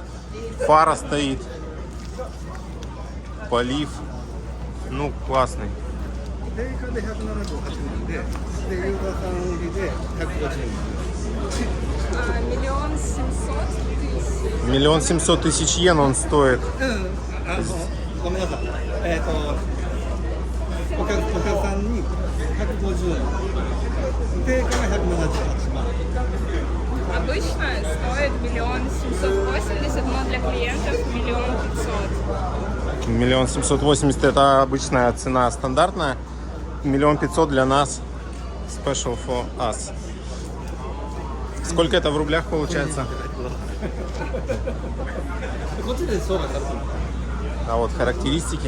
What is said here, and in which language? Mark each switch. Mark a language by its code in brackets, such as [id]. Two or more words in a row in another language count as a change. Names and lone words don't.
[ru] Фара стоит. Полив. Ну, классный. 1 700 000 йен он стоит. [ja] ごめんなさい。お客さんに150円。定価が178万。 [ru] Обычно стоит 1 780 000, но для клиентов 1 500 000. 1 780 000 это обычная цена стандартная. 1 500 000 для нас. [en] Special for us. [ru] Сколько это в рублях получается? А вот характеристики.